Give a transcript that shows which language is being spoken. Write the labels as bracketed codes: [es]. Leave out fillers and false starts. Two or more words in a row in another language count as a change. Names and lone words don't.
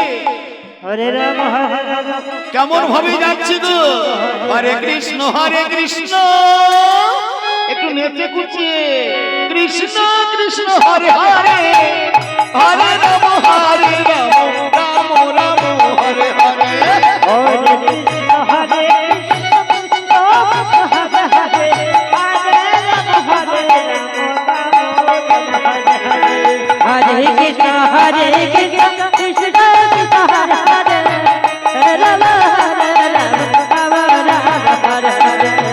[bn] কেমন ভাবে যাচ্ছি তো? হরে কৃষ্ণ হরে কৃষ্ণ, একটু নেচে কুচিয়ে কৃষ্ণ কৃষ্ণ হরে হরে, হরে রাম হরে রাম, রাম রাম হরে হরে। [sa] हरे कृष्ण हरे कृष्ण कृष्ण कृष्ण हरे हरे, राम राम राम हरे हरे।